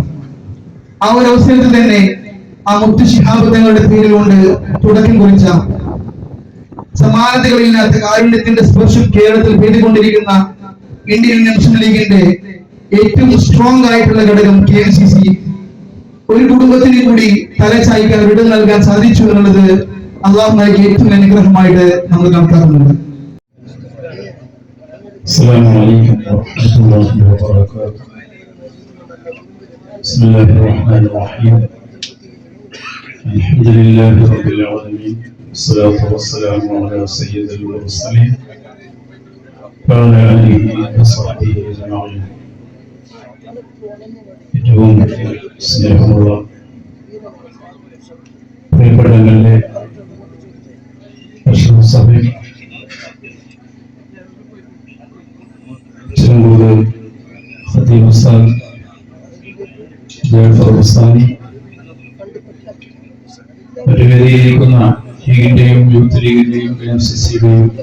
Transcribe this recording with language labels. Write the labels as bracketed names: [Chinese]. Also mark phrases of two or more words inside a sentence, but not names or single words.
[Malayalam] ആ ഒരു അവസരത്തിൽ തന്നെ ആ മുത്തു ശിഹാബ് തങ്ങളുടെ പേരിൽ കൊണ്ട് തുടക്കം കുറിച്ച സമാനതകളില്ലാത്ത കാരുണ്യത്തിന്റെ സ്പർശം കേരളത്തിൽ പെയ്തുകൊണ്ടിരിക്കുന്ന ഇന്ത്യൻ മുസ്ലിം ലീഗിന്റെ ഏറ്റവും സ്ട്രോങ് ആയിട്ടുള്ള ഘടകം KMCC ഒരു കുടുംബത്തിന് കൂടി തലച്ചായ്ക്കാൻ വിടം നൽകാൻ സാധിച്ചു എന്നുള്ളത് അള്ളാഹു നൽകിയ ഏറ്റവും അനുഗ്രഹമായിട്ട് നമ്മൾ കണക്കാക്കുന്നുണ്ട്. [Arabic] السلام عليكم ورحمة الله وبركاته. بسم الله الرحمن الرحيم. الحمد لله رب العالمين، والصلاة والسلام على سيد المرسلين وعلى آله وصحبه أجمعين. [Malayalam] ഏറ്റവും സ്നേഹമുള്ള പ്രിയപ്പെട്ടവരുടെ സഭയിൽ ചെറുകൂട് ഖതീബ് ഉസ്താദ് ജാഫർ ഉസ്താദി, ഒരു വേദിയിരിക്കുന്ന ലീഗിന്റെയും യൂത്ത് ലീഗിന്റെയും KMCCയുടെയും